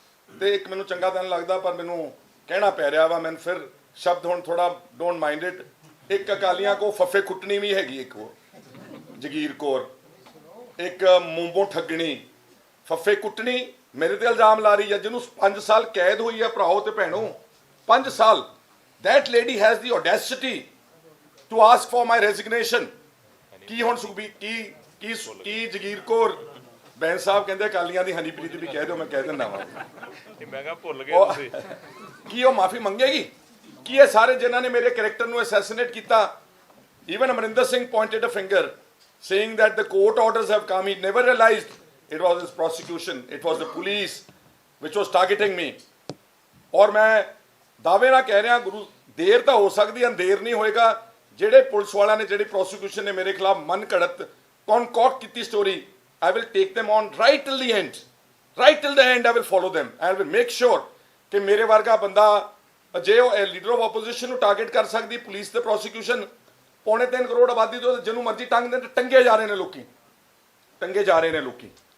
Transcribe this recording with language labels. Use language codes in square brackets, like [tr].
[pa] ਤੇ ਇੱਕ ਮੈਨੂੰ ਚੰਗਾ ਤਾਂ ਨਹੀਂ ਲੱਗਦਾ ਪਰ ਮੈਨੂੰ ਕਹਿਣਾ ਪੈ ਰਿਹਾ ਵਾ। ਮੈਨੂੰ ਫਿਰ ਸ਼ਬਦ ਹੁਣ ਥੋੜਾ [en] Don't mind it. [pa] ਇੱਕ ਅਕਾਲੀਆਂ ਕੋ ਫੱਫੇ ਕੁੱਟਣੀ ਵੀ ਹੈਗੀ, ਇੱਕ ਉਹ ਜਗੀਰ ਕੌਰ, ਇੱਕ ਮੂੰਬੋਂ ਠੱਗਣੀ, ਫੱਫੇ ਕੁੱਟਣੀ ਮੇਰੇ ਤੇ ਇਲਜ਼ਾਮ ਲਾ ਰਹੀ ਹੈ, ਜਿਹਨੂੰ 5 ਸਾਲ ਕੈਦ ਹੋਈ ਹੈ ਭਰਾਓ ਤੇ ਭੈਣੋ, 5 ਸਾਲ। [en] that lady has the audacity to ask for my resignation. [pa] ਕੀ ਹੁਣ ਸੁਖਬੀਰ ਕੀ ਜਗੀਰ ਕੌਰ ਬੈਂਸ ਸਾਹਿਬ ਕਹਿੰਦੇ ਅਕਾਲੀਆਂ ਦੀ ਹਨੀਪ੍ਰੀਤ ਵੀ ਕਹਿ ਦਿਓ, ਮੈਂ ਕਹਿ ਦਿੰਦਾ ਵਾਂ। ਮੈਂ ਕਿਹਾ ਭੁੱਲ ਗਏ ਤੁਸੀਂ। ਕੀ ਉਹ ਮਾਫੀ ਮੰਗੇਗੀ? ਕੀ ਇਹ ਸਾਰੇ ਜਿਨ੍ਹਾਂ ਨੇ ਮੇਰੇ ਕੈਰੈਕਟਰ ਨੂੰ ਅਸੈਸੀਨੇਟ ਕੀਤਾ? [en] even Amarinder Singh pointed a finger saying that the court orders have come. He never realized it was his prosecution, it was the police which was targeting me. [pa] ਔਰ ਮੈਂ ਦਾਅਵੇ ਨਾਲ ਕਹਿ ਰਿਹਾ ਗੁਰੂ, ਦੇਰ ਤਾਂ ਹੋ ਸਕਦੀ, ਅੰਧੇਰ ਨਹੀਂ ਹੋਏਗਾ। ਜਿਹੜੇ ਪੁਲਿਸ ਵਾਲਿਆਂ ਨੇ, ਜਿਹੜੀ ਪ੍ਰੋਸੀਕਿਊਸ਼ਨ ਨੇ ਮੇਰੇ ਖਿਲਾਫ ਮਨ ਘੜਤ ਕੌਨਕੌਟ ਕੀਤੀ story, [en] I will take them on right till the end. Right till the end I will follow them. I will make sure [pa] ਕਿ ਮੇਰੇ ਵਰਗਾ ਬੰਦਾ, ਜੇ ਉਹ ਲੀਡਰ ਆਫ ਆਪੋਜੀਸ਼ਨ ਨੂੰ ਟਾਰਗੇਟ ਕਰ ਸਕਦੀ ਪੁਲਿਸ ਤੇ ਪ੍ਰੋਸੀਕਿਊਸ਼ਨ, 3.25 ਕਰੋੜ ਆਬਾਦੀ ਤੋਂ ਜਿਹਨੂੰ ਮਰਜ਼ੀ ਟੰਗੇ ਜਾ ਰਹੇ ਨੇ ਲੋਕੀ, ਟੰਗੇ ਜਾ ਰਹੇ ਨੇ ਲੋਕੀ।